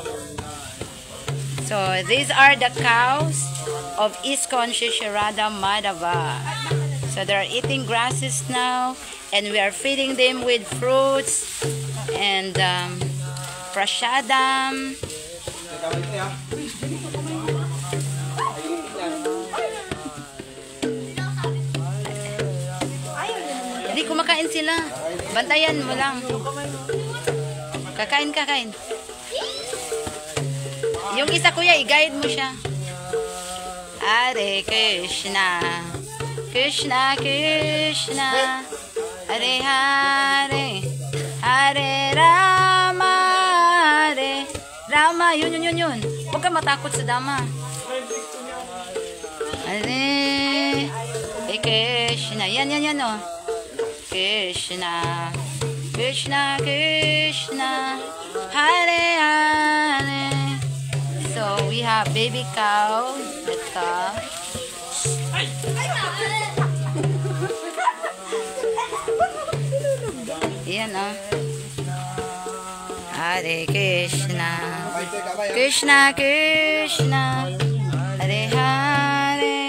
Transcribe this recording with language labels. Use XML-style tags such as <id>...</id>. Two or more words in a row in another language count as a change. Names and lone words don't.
<en>So these are the cows of ISKCON Shri Shri Radha Madhava. So they are eating grasses now, and we are feeding them with fruits and prasadam.</en> <tl>Hindi kumakain sila. Bantayan mo lang. Kakain. Yung isa kuya, i-guide mo siya.</tl> <sa>Hare Krishna, Krishna Krishna, Hare Hare, Hare Rama, Hare Rama.</sa> <tl>Yun. Huwag ka matakot sa dama.</tl> <sa>Hare Krishna.</sa> <tl>Yan oh.</tl> <sa>Krishna, Krishna Krishna, Hare Hare.</sa> <en>So we have baby cow.</en> <tl>Yan oh.</tl> <sa>Hare Krishna, Krishna Krishna, Hare Hare.</sa>